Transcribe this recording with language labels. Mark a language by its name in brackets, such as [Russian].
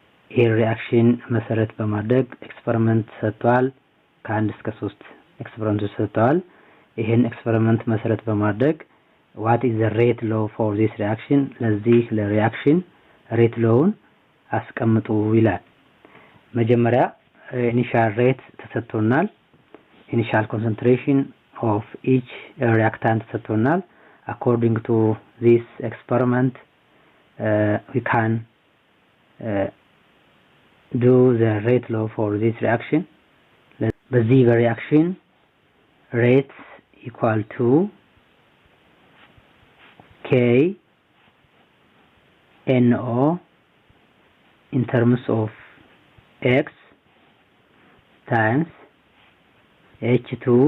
[Amharic] ይህ reaction መሰረት በማድረግ ኤክስፐሪመንት ሰጥቷል። ከ1 እስከ 3 ኤክስፐሪመንቶች ሰጥቷል። ይሄን ኤክስፐሪመንት መሰረት በማድረግ [English] what is the rate law for this reaction? [Amharic] ለዚህ ለሪአክሽን ሬት ሎውን አስቀምጡ ይላል። መጀመሪያ initial rate ተሰጥቶናል። [English] initial concentration of each reactant [Amharic] ተሰጥቶናል. [English] according to this experiment we can do the rate law for this reaction. [Amharic] በዚህ [English] reaction rate equal to K NO in terms of X times H2